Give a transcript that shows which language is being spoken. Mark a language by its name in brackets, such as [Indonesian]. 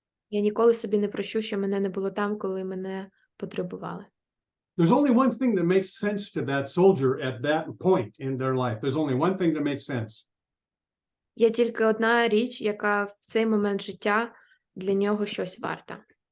[Ukrainian] Я ніколи собі не прощу, що мене не було там, коли мене потребували. [English] There's only one thing that makes sense to that soldier at that point in their life. There's only one thing that makes sense. [Ukrainian] Є тільки одна річ, яка в цей момент життя для нього щось варта.